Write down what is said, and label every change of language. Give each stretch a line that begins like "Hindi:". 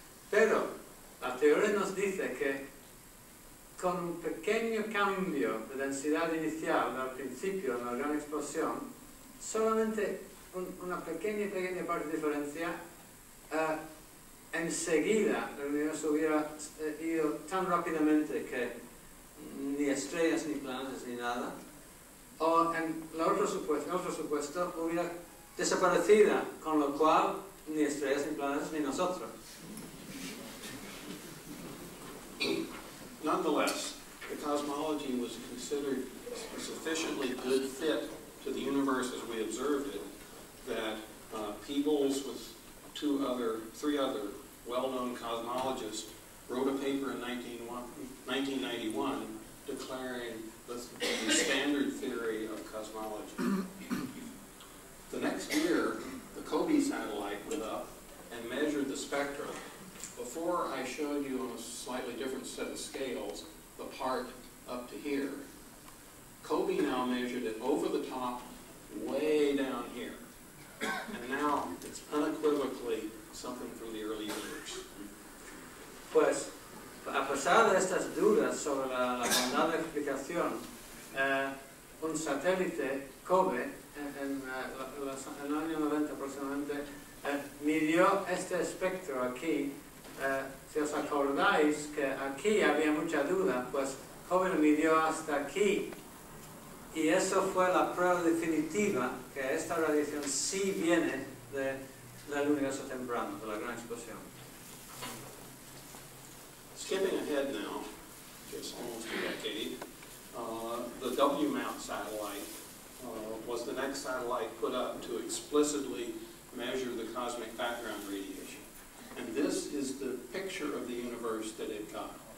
Spanish: Pero la teoría nos dice que con un pequeño cambio de densidad inicial al principio de la gran explosión, solamente una pequeña parte de diferencia, enseguida el universo hubiera ido tan rápidamente que ni estrellas, ni planetas, ni nada, o en el otro supuesto hubiera desaparecido, con lo cual ni estrellas, ni planetas, ni nosotros.
English: Nonetheless, the cosmology was considered a sufficiently good fit to the universe as we observed it that Peebles with three other well-known cosmologists wrote a paper in 1991 declaring the standard theory of cosmology. The next year, the COBE satellite went up and measured the spectrum. Before I showed you on a slightly different set of scales the part up to here, COBE now measured it over the top, way down here. And now it's unequivocally something from the early universe.
Spanish: Pues, a pesar de estas dudas sobre la bondad de explicación, un satélite COBE en el año 90 aproximadamente midió este espectro aquí. Si os acordáis que aquí había mucha duda, pues COBE lo midió hasta aquí. Y eso fue la prueba definitiva que esta radiación sí viene del universo temprano, de la gran explosión.
English: Skipping ahead now, just almost a decade, the WMAP satellite was the next satellite put up to explicitly measure the cosmic background radiation. And this is the picture of the universe that it got.